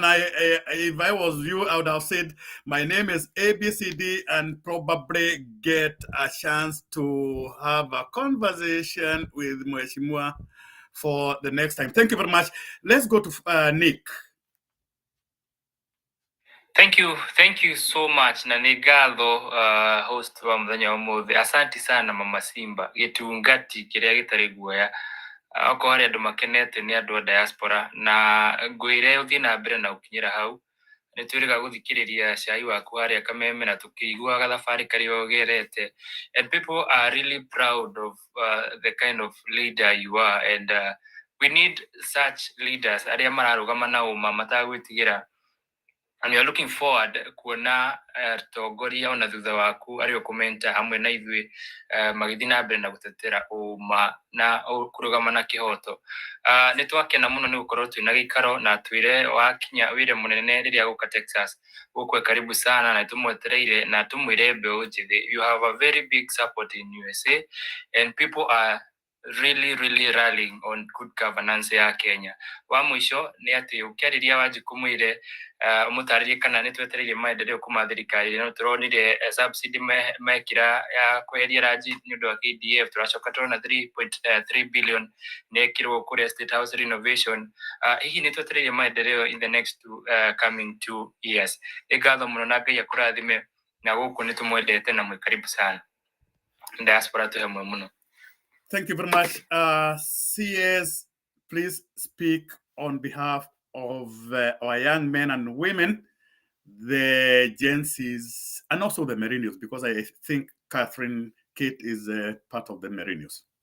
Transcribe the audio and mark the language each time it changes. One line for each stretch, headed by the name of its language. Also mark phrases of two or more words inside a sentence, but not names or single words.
English: If I was you, I would have said my name is ABCD and probably get a chance to have a conversation with Mheshimiwa for the next time. Thank you very much. Let's go to Nick. Thank you so much
Kikuyu: na nĩ ngatho host wa mũthenya wa ũmũthĩ.
Swahili: Asanti sana
Kikuyu: Mama Simba, gĩtungati kĩrĩa gĩtarĩ guoya. Okorwo harĩ andũ makenete nĩ andũ a diaspora, na ngwĩre ũthiĩ na mbere na gũkinyĩra hau. Nĩ twĩrĩga gũthikĩrĩria cai waku harĩa Kameme na tũkĩigua gathabarĩ karĩa ũgerete.
English: And people are really proud of the kind of leader you are, and we need such leaders
Kikuyu: arĩa mararũgama na ũma matagwĩtigĩra.
English: And we are looking forward
Kikuyu: kuona tongoria ona thutha waku arĩ ũkomenta hamwe na ithuĩ magĩthiĩ na mbere na gũtetera ũma na kũrũgama na kĩhoto. Nĩ twakena mũno nĩ gũkorwo twĩna gĩikaro na twĩre wakinya wĩra mũnene rĩrĩa gũka Texas gũkwe
Swahili: karibu sana
Kikuyu: na tũmwetereire na tũmwĩre mbeũ njĩthĩ.
English: You have a very big support in USA and people are really rallying on good governance ya Kenya.
Kikuyu: Wa mũico nĩ atĩ ũkĩarĩria Wanjikũ mwĩre mũtarĩrie kana nĩ twetereire maendeleo kuma thirikari. No tũronire subsidy mekĩra ya kweheria ranji nĩ ũndũ wa KDF. Tũracoka tũrona 3.3 billion nĩ ekĩrwo kũrĩa State House renovation. Hihi nĩ twetereire maendeleo
English: in the next coming 2 years.
Kikuyu: Nĩ ngatho mũno na Ngai akũrathime na gũkũ nĩ tũmwendete na mwĩ
Swahili: karibu sana.
Kikuyu: Diaspora tũhe mwe mũno.
English: Thank you very much. CS, please speak on behalf of our young men and women, the Gen Zs, and also the Merinos, because I think Catherine Kate is part of the Merinos.